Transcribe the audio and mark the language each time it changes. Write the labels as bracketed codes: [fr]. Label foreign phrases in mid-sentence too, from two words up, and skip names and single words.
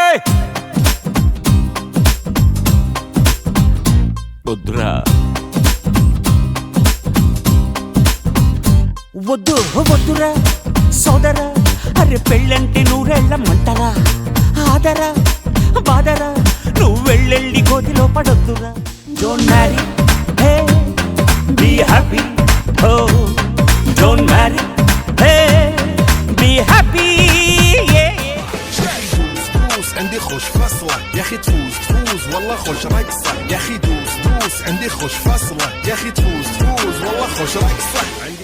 [te] వద్దురా వద్దురా సోదరా, అరే పెళ్ళంటే నూరేళ్ల మంటరా, ఆదరా బాదరా, నువ్వు వెళ్ళెళ్ళి గోతిలో పడొద్దురా. [en] Don't marry, hey be happy, oh don't marry, hey be happy. [ar] عندي خوش فصلة يا اخي تفوز والله خوش رقصة يا اخي دوس عندي خوش فصلة يا اخي تفوز والله خوش رقصة عندي